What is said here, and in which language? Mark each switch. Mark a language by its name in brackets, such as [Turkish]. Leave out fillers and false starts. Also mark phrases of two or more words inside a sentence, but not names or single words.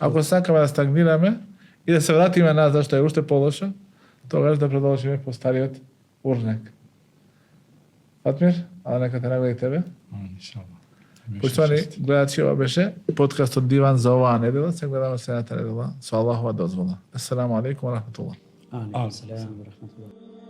[Macedonian] Ако сакаме да стагнираме и да се вратиме назад, што е уште полошо, тогаш да продолжиме по стариот урнек. Фатмир, а нека те награди тебе. Иншалла. Поштовани гледачи, ова беше подкастот Диван за оваа недела. Се гледаме следната недела со Аллахова дозвола. [Arabic] السلام عليكم ورحمة الله. عليكم السلام ورحمة الله.